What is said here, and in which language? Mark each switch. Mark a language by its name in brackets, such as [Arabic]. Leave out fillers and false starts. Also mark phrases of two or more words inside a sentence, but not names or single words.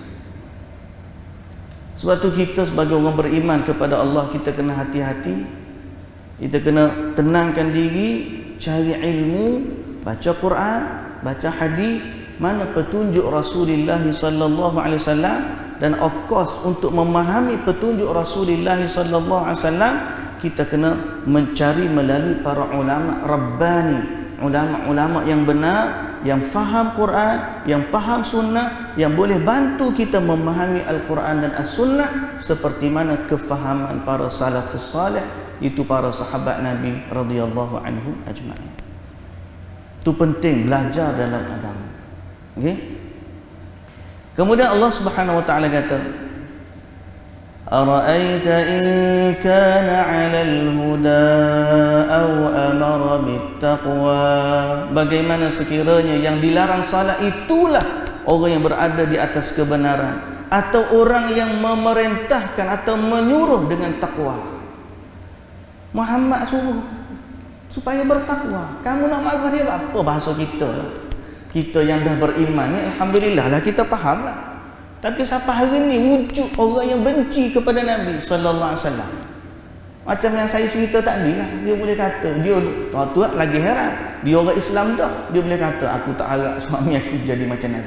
[Malay] Sebab tu kita sebagai orang beriman kepada Allah, kita kena hati-hati. Kita kena tenangkan diri, cari ilmu, baca Quran, baca hadis, mana petunjuk Rasulullah [Arabic] صلى الله عليه وسلم. [English] Dan of course, [Malay] untuk memahami petunjuk Rasulullah [Arabic] صلى الله عليه وسلم, [Malay] kita kena mencari melalui para ulama rabbani, ulama-ulama yang benar, yang faham Quran, yang faham sunnah, yang boleh bantu kita memahami Al-Quran dan As-Sunnah seperti mana kefahaman para [Arabic] السلف الصالح, [Malay] itu para sahabat Nabi [Arabic] رضي الله عنهم أجمعين. [Malay] Itu penting belajar dalam agama. Okay? Kemudian [Arabic] الله سبحانه وتعالى [Malay] kata, [Arabic] أرأيت إن كان على الهدى أو أمر بالتقوى. [Malay] Bagaimana sekiranya yang dilarang salat itulah orang yang berada di atas kebenaran, atau orang yang memerintahkan atau menyuruh dengan takwa. Muhammad suruh supaya bertakwa, kamu nak marah dia apa? Bahasa kita, kita yang dah beriman ni, alhamdulillah lah, kita faham lah. Tapi siapa hari ni wujud orang yang benci kepada Nabi [Arabic] صلى الله عليه وسلم. [Malay] Macam yang saya cerita tadi lah, dia boleh kata, dia tuan-tuan lagi heran, dia orang Islam dah, dia boleh kata, aku tak harap suami aku jadi macam Nabi.